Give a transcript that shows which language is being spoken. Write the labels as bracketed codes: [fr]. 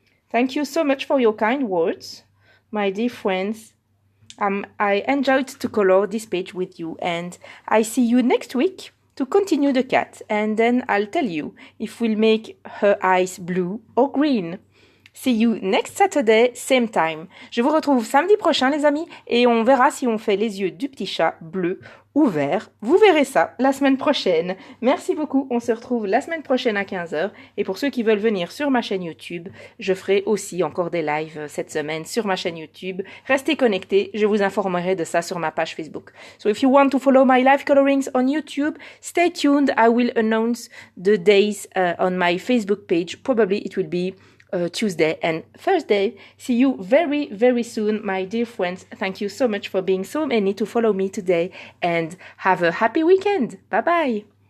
[en] Thank you so much for your kind words, my dear friends. I enjoyed to color this page with you and I see you next week to continue the cat, and then I'll tell you if we'll make her eyes blue or green. See you next Saturday, same time. [fr] Je vous retrouve samedi prochain, les amis, et on verra si on fait les yeux du petit chat bleu ou vert. Vous verrez ça la semaine prochaine. Merci beaucoup. On se retrouve la semaine prochaine à 15h. Et pour ceux qui veulent venir sur ma chaîne YouTube, je ferai aussi encore des lives cette semaine sur ma chaîne YouTube. Restez connectés. Je vous informerai de ça sur ma page Facebook. [en] So if you want to follow my live colorings on YouTube, stay tuned. I will announce the days on my Facebook page. Probably it will be Tuesday and Thursday. See you very, very soon, my dear friends. Thank you so much for being so many to follow me today and have a happy weekend. Bye bye.